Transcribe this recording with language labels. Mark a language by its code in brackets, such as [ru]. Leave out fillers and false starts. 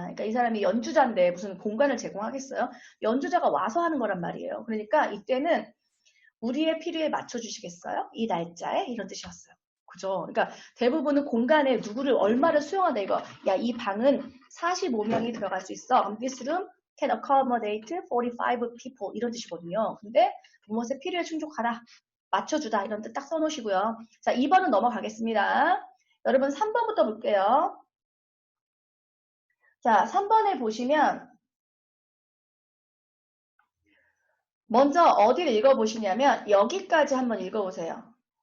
[ko] 그러니까 이 사람이 연주자인데 무슨 공간을 제공하겠어요? 연주자가 와서 하는 거란 말이에요. 그러니까 이때는 우리의 필요에 맞춰주시겠어요? 이 날짜에 이런 뜻이었어요. 그죠? 그러니까 대부분은 공간에 누구를 얼마를 수용한다 이거. 야, 이 방은 45명이 들어갈 수 있어. [en] This room can accommodate 45 people [ko] 이런 뜻이거든요. 근데 무엇의 필요에 충족하라. 맞춰주다 이런 뜻 딱 써놓으시고요. 자, 2번은 넘어가겠습니다. 여러분 3번부터 볼게요. 자, 3번에 보시면 먼저 어디를 읽어보시냐면 여기까지 한번 읽어보세요.